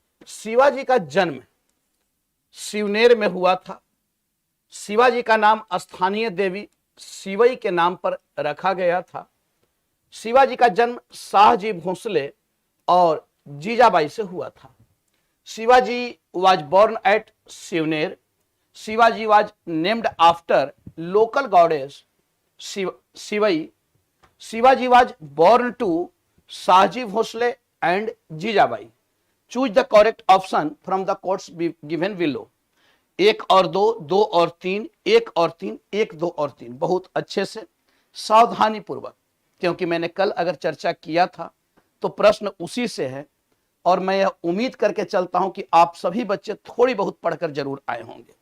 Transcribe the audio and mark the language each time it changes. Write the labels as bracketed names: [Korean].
[Hindi] शिवाजी का जन्म शिवनेर में हुआ था। शिवाजी का नाम स्थानीय देवी शिवई के नाम पर रखा गया था। शिवाजी का जन्म शाहजी भोसले और जीजाबाई से हुआ था। [English] Shivaji was born at Shivneri. Shivaji was named after local goddess Shivai. Shivaji was born to Shahaji Bhosale and Jijabai. Choose the correct option from the codes given below. 1 और 2, 2 और 3, 1 और 3, 1, 2 और 3। [Hindi] बहुत अच्छे से सावधानी पूर्वक, क्योंकि मैंने कल अगर चर्चा किया था तो प्रश्न उसी से है, और मैं यह उम्मीद करके चलता हूं कि आप सभी बच्चे थोड़ी बहुत पढ़कर जरूर आए होंगे।